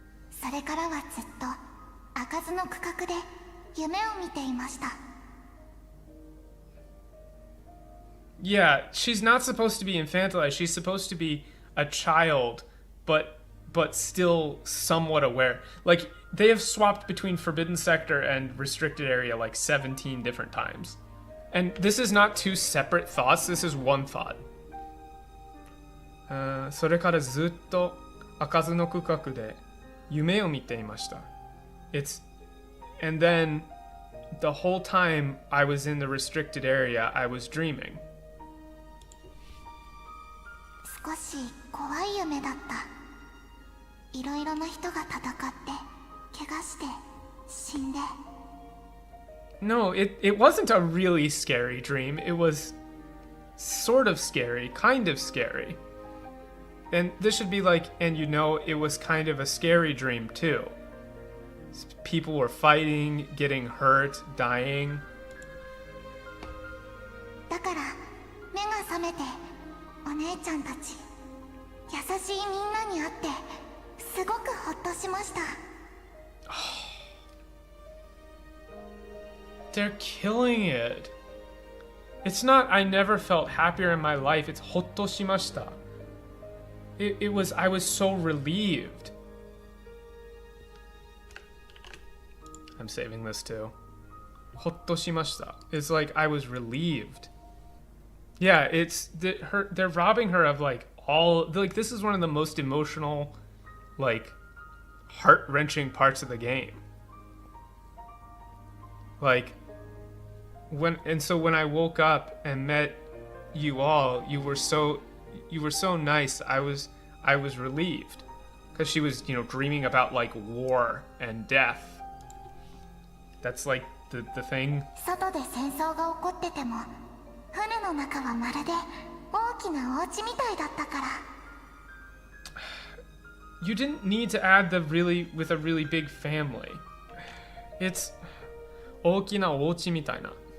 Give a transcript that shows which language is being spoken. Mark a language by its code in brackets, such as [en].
[ja] それからはずっと開かずの区画で夢を見ていました。 [en] Yeah, she's not supposed to be infantilized. She's supposed to be a child, but still somewhat aware. Like, they have swapped between Forbidden Sector and Restricted Area like 17 different times. And this is not two separate thoughts, this is one thought. [ja] それからずっと開かずの区画で夢を見ていました。 [en] And then the whole time I was in the restricted area, I was dreaming. [ja] 少し怖い夢だった。いろいろな人が戦って怪我して死んで。 [en] No, it wasn't a really scary dream. It was sort of scary, kind of scary. And this should be like, and you know, it was kind of a scary dream too. People were fighting, getting hurt, dying. [ja] だから目が覚めてお姉ちゃんたち優しいみんなに会ってすごくほっとしました。 [en] They're killing it. It's not I never felt happier in my life. It's [ja] ほっとしました. [en] I was so relieved. I'm saving this too. [ja] ほっとしました. [en] It's like I was relieved. Yeah, they're robbing her of like this is one of the most emotional, like, heart-wrenching parts of the game. Like, when I woke up and met you all, you were so nice. I was relieved because she was, dreaming about like war and death. That's like the thing. [ja] 外で戦争が起こってても船の中はまるで大きなお家みたいだったから。 [en] You didn't need to add with a really big family. It's [ja] 大きなお家みたいな。